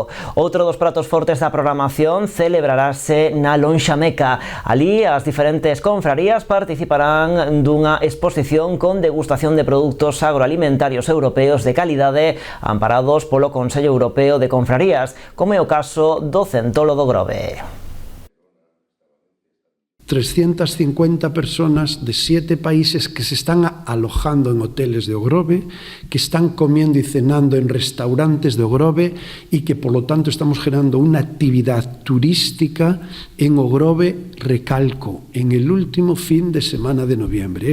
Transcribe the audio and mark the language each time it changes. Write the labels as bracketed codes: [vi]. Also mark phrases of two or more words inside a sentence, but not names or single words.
[gl] Outro dos pratos fortes da programación celebrarase na Lonxa Meca. Alí as diferentes confrarías participarán dunha exposición con degustación de produtos agroalimentarios europeos de calidade amparados polo Consello Europeo de Confrarías, como é o caso do Centolo do Grove. [es] 350 personas de 7 países que se están alojando en hoteles de Ogrove, que están comiendo y cenando en restaurantes de Ogrove y que por lo tanto estamos generando una actividad turística en Ogrove, recalco, en el último fin de semana de noviembre.